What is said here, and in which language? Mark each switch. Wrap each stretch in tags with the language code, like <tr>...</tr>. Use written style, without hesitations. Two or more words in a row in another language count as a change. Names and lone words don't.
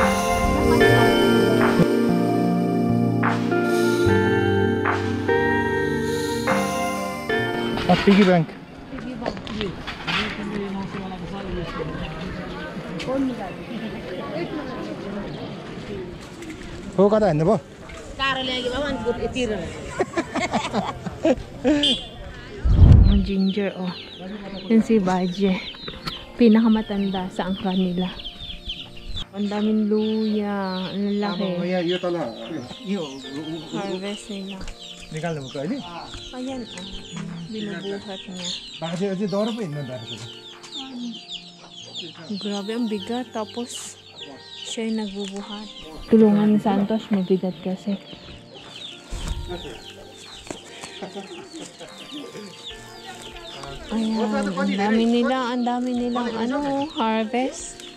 <en>A piggy bank.</en> <ne>हो कता हेर्नु भयो</ne> <en>ginger, oh.</en> <tl>Yan si Baje. Pinakamatanda sa angka nila. Ang daming luya. Ang laki.</tl> <ne>यो तल यो</ne> <tl>Harvest nila.</tl> <ne>निकाल्नु भएको अहिले</ne> <tl>Ayan, oh. Binubuhat niya.</tl> <ne>बाजे अझै दौरा पो हिँड्नु दार्को</ne> <tl>Grabe, ang bigat. Tapos, siya yung nagbubuhat. Tulungan ni Santos, mabigat kasi. Ayan, ang dami nilang harvest.</tl>